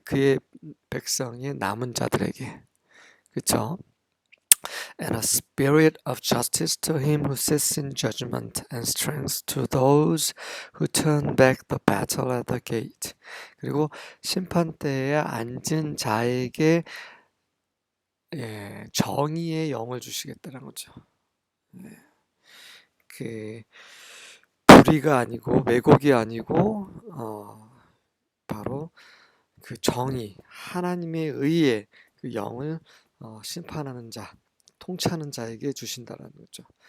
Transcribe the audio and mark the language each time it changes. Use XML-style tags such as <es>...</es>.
<ko>그의 백성의 남은 자들에게. 그렇죠?</ko> <en>And a spirit of justice to him who sits in judgment, and strength to those who turn back the battle at the gate.</en> <ko>그리고 심판대에 앉은 자에게 정의의 영을 주시겠다는 거죠. 그 불의가 아니고 왜곡이 아니고 바로 그 정의, 하나님의 의의 그 영을 심판하는 자, 통치하는 자에게 주신다라는 거죠.</ko>